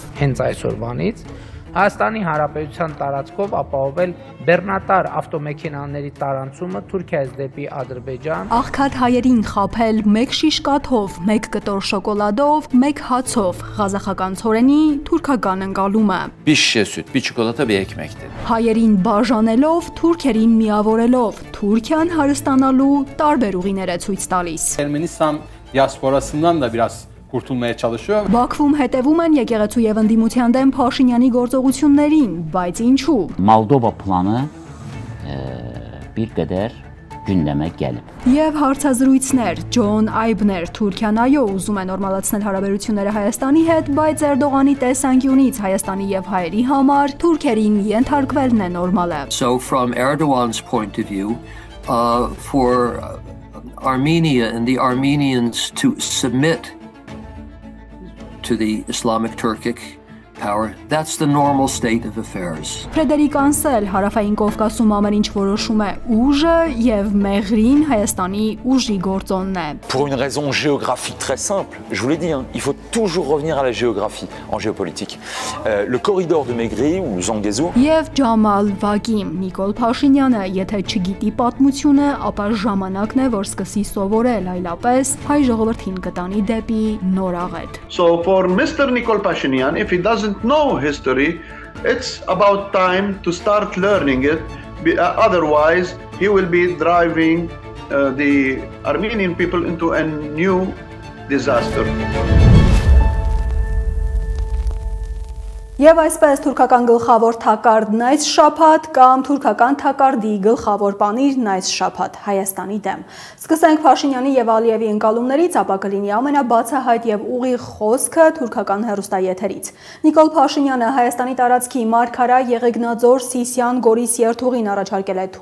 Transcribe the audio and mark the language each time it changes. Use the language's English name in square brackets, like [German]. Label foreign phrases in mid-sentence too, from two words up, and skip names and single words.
[Armenian] Հենց այսօրվանից Հայաստանի Հանրապետության տարածքով ապահովել բեռնատար ավտոմեքենաների տարանցումը Թուրքիայից դեպի Ադրբեջան։ Աղքատ հայերին խաբել մեկ շիշ կաթով, մեկ կտոր շոկոլադով, մեկ հացով, ղազախական ցորենի թուրքական ընկալումը։ [Turkish] Bir şişe süt, bir çikolata, bir ekmek dedi. [Armenian] Հայերին բաժանելով, թուրքերին միավորելով, Թուրքիան հարստանալու տարբեր ուղիներ է ցույց տալիս։ [Turkish] Ermenistan diasporasından da biraz kurtulmaya çalışıyor. [Armenian] Բաքվում հետևում են եկեղեցու եւ ընդդիմության դեմ Փաշինյանի գործողություններին, բայց ինչու։ [Azerbaijani] Moldova planı bir qədər gündəmə gəlib։ [Armenian] Եվ հարցազրույցներ, Ջոն Այբներ, Թուրքիան այո ուզում է նորմալացնել հարաբերությունները Հայաստանի հետ, բայց Էրդողանի տեսանկյունից Հայաստանի եւ հայերի համար թուրքերին ենթարկվելն է նորմալը։ [English] So from Erdogan's point of view, for Armenia and the Armenians to submit to the Islamic Turkic power, that's the normal state of affairs. [Armenian] Ֆրեդերիկ Անսել հարավային Կովկասում ամեն ինչ որոշում է ուժը եւ Մեղրին Հայաստանի ուժի գործոնն է։ [French] Pour une raison géographique très simple, je vous l'ai dit, il faut toujours revenir à la géographie en géopolitique. Le corridor de Megri ou Zangezur. [Armenian] Եվ Ջամալ Վագիմ Նիկոլ Փաշինյանը, եթե չգիտի պատմությունը, ապա ժամանակն է, որ սկսի սովորել, այլապես հայ ժողովրդին կտանի դեպի նոր աղետ։ [English] So for Mr. Nikol Pashinyan, if he doesn't know history, it's about time to start learning it. Otherwise, he will be driving the Armenian people into a new disaster. [Armenian] Եվ այսպես թուրքական գլխավոր թակարդն այս շաբաթ կամ թուրքական թակարդի գլխավոր պանիրն այս շաբաթ Հայաստանի դեմ։ Սկսենք Փաշինյանի եւ Ալիևի ընկալումներից, ապա կլինի ամենաբացահայտ եւ ուղիղ խոսքը թուրքական հեռուստաեթերից։ Նիկոլ Փաշինյանը Հայաստանի տարածքի Մարգարա, Եղեգնաձոր, Սիսիան, Գորիս երթուղին առաջարկել է